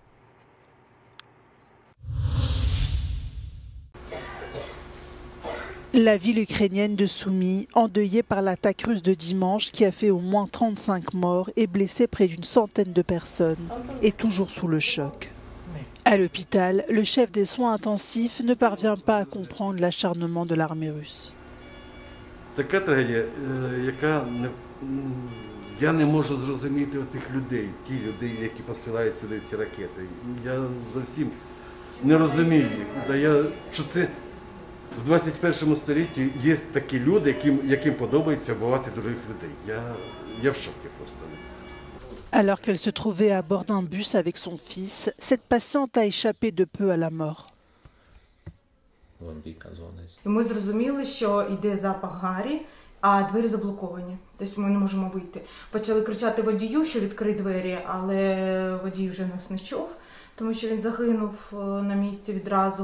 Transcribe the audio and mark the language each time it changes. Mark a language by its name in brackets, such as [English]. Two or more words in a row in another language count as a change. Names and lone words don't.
[French] La ville ukrainienne de Soumy, endeuillée par l'attaque russe de dimanche qui a fait au moins 35 morts et blessé près d'une centaine de personnes, est toujours sous le choc. À l'hôpital, le chef des soins intensifs ne parvient pas à comprendre l'acharnement de l'armée russe. [Ukrainian] Така трагедія, яка я не можу зрозуміти оцих людей, ті люди, які посилають сюди ці ракети. Я зовсім не розумію їх. Що це в 21 столітті є такі люди, яким подобається вбивати других людей. Я в шокі просто. [French] Alors qu'elle se trouvait à bord d'un bus avec son fils, cette patiente a échappé de peu à la mort. [Ukrainian] Ми зрозуміли, що йде запах гарі, а двері заблоковані. Тобто ми не можемо вийти. Почали кричати водію, що відкрий двері, але водій вже нас не чув, тому що він загинув на місці відразу.